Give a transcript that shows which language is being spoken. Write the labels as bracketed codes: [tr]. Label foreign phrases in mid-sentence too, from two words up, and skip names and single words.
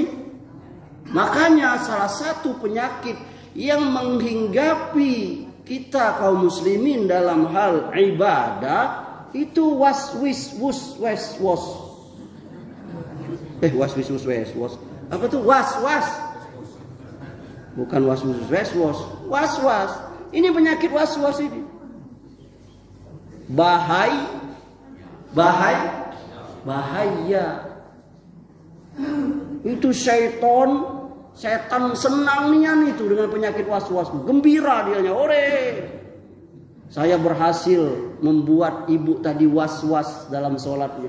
[id] Makanya salah satu penyakit yang menghinggapi kita kaum muslimin dalam hal ibadah itu waswis wus. Apa tuh was-was? Bukan was-was. Was-was. Ini penyakit was-was ini. Bahaya. Itu setan senang nian itu dengan penyakit was-was. Gembira dianya, ore. Saya berhasil membuat ibu tadi was-was dalam sholatnya.